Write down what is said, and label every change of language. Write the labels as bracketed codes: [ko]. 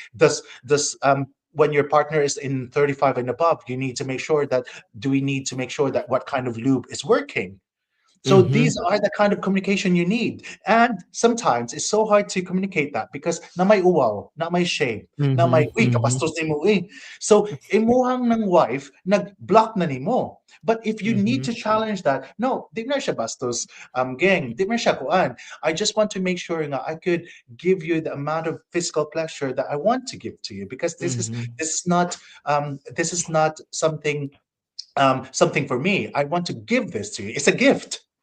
[en] Does when your partner is in 35 and above, you need to make sure that do we need to make sure that what kind of lube is working? So these Mhm. are the kind of communication you need. And sometimes it's so hard to communicate that because [ceb] na may uwaw, na may [en] shame, na may, Mhm. uy, Mhm. [ceb] kapastos ni mo eh. So, imuhang ng wife, nag-block na ni mo. [en] But if you need Mhm. to challenge that, [ceb] no, di na siya bastos, gang, di na siya kuan. [en] I just want to make sure nga I could give you the amount of physical pleasure that I want to give to you because Mhm. this is not something for me. I want to give this to you. It's a gift.